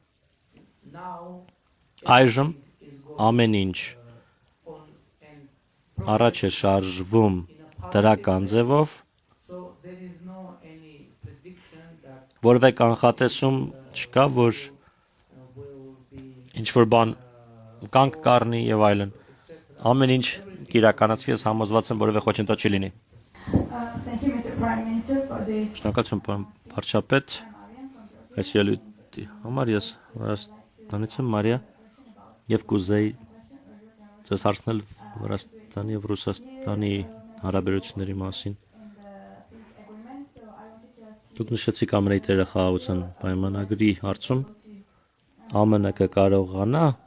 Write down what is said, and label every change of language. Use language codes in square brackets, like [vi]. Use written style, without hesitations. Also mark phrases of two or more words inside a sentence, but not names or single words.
[hy] այժմ ամեն ինչ առաջ է շարժվում դրական ձևով, որևէ կանխատեսում չկա, որ ինչ-որ բան կանգ կառնի եւ այլն։ Ամեն ինչ կիրականացվի, ես համոզված եմ, որևէ խոչընդոտ չի լինի։ [en] Thank you, Mr. Prime Minister, for this. [hy] Շնորհակալություն, վարչապետ։ Այս ելույթի համար ես Վրաստանից եմ, Մարիա, եւ կուզեի ձեզ հարցնել Վրաստանի եւ Ռուսաստանի հարաբերությունների մասին։ Դուք նշեցիք ԱՄՆ-ի տերը խաղաղության պայմանագրի հարցում ԱՄՆ կկարողանա